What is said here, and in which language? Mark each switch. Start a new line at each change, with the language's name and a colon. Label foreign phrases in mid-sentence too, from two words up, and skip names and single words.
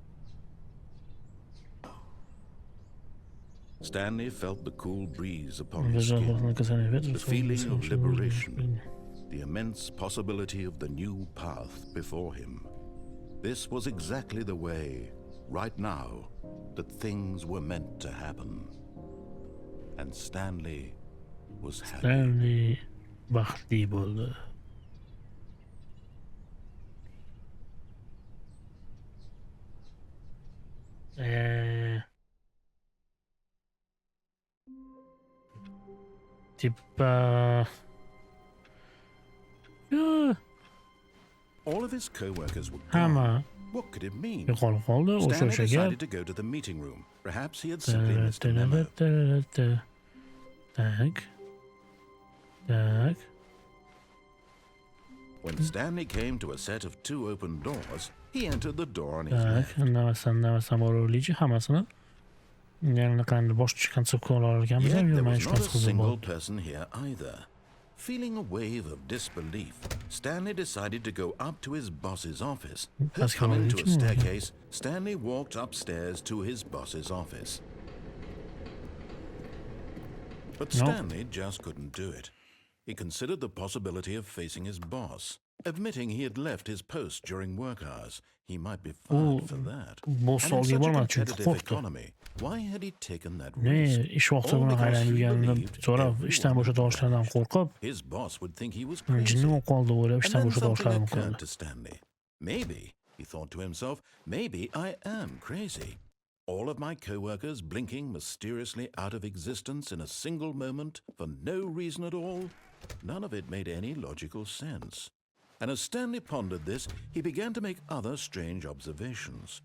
English: Stanley felt the cool breeze upon his skin, the feeling of liberation, the immense possibility of the new path before him. This was exactly the way, right now, that things were meant to happen. And Stanley was happy.
Uzbek: Stanley baxtli bo'ldi. Tipa
English: All of his co-workers were
Uzbek: hamma
English: gone. What could it mean?
Uzbek: yo'qolib qoldi. O'sha
English: Stanley
Uzbek: o'sha
English: decided
Uzbek: gap.
English: to go to the meeting room. Perhaps he had simply missed a memo.
Russian: Tak. Tak.
English: When Stanley came to a set of two open doors, he entered the door on his
Russian: Tak.
English: left.
Uzbek: Namasam o'raylik hammasini. Yani qanday boshqa konseptga olar ekanmiz,
English: Yet there
Uzbek: yurmay
English: was not a
Uzbek: chiqamiz
English: single
Uzbek: bo'ldi.
English: person here either. Feeling a wave of disbelief, Stanley decided to go up to his boss's office. That's Coming to a kind of staircase, Stanley walked upstairs to his boss's office. But No. Stanley just couldn't do it. He considered the possibility of facing his boss. Admitting he had left his post during work hours, he might be fired for that.
Uzbek: boss
English: And in
Uzbek: oldiga
English: such a
Uzbek: bormadi chunki
English: competitive
Uzbek: qo'rqdi.
English: economy, why had he taken that
Uzbek: Ne,
English: risk?
Uzbek: ish vaqti
English: All
Uzbek: bilan
English: because
Uzbek: aylanib
English: he
Uzbek: yurganini
English: believed
Uzbek: so'rab,
English: everyone
Uzbek: ishdan bo'shatishlaridan qo'rqib,
English: his boss would think he was crazy.
Uzbek: jinni qoldi o'ylab
English: And
Uzbek: ishdan
English: then something
Uzbek: bo'shatishlari
English: occurred
Uzbek: mumkin.
English: to Stanley. Maybe, he thought to himself, maybe I am crazy. All of my co-workers blinking mysteriously out of existence in a single moment for no reason at all. None of it made any logical sense. And as Stanley pondered this, he began to make other strange observations.